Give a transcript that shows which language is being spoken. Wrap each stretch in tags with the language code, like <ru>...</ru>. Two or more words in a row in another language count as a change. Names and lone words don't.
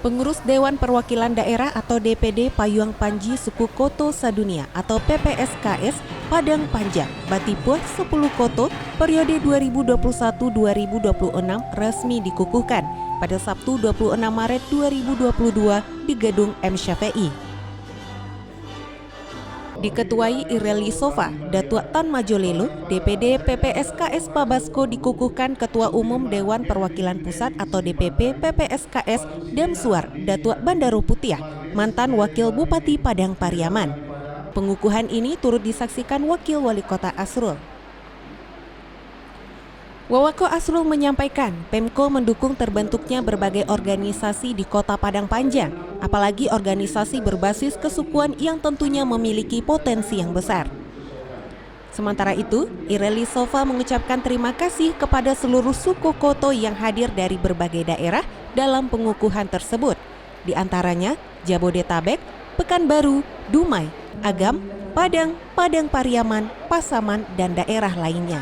<id>Pengurus Dewan Perwakilan Daerah atau DPD Payuang Panji Suku Koto Sadunia atau PPSKS Padang Panjang Batipuh 10 Koto periode 2021-2026 resmi dikukuhkan pada Sabtu 26 Maret 2022 di Gedung M. Syafi'i. Diketuai Ireli Sofa, Datuk Tan Majolelo, DPD PPSKS Pabasko dikukuhkan Ketua Umum Dewan Perwakilan Pusat atau DPP PPSKS Damsuar, Datuk Bandaro Putiah, mantan Wakil Bupati Padang Pariaman. Pengukuhan ini turut disaksikan Wakil Wali Kota Asrul. Wawako Asrul menyampaikan Pemko mendukung terbentuknya berbagai organisasi di Kota Padang Panjang, apalagi organisasi berbasis kesukuan yang tentunya memiliki potensi yang besar. Sementara itu, Ireli Sofa mengucapkan terima kasih kepada seluruh suku Koto yang hadir dari berbagai daerah dalam pengukuhan tersebut, di antaranya Jabodetabek, Pekanbaru, Dumai, Agam, Padang, Padang Pariaman, Pasaman, dan daerah lainnya.</id>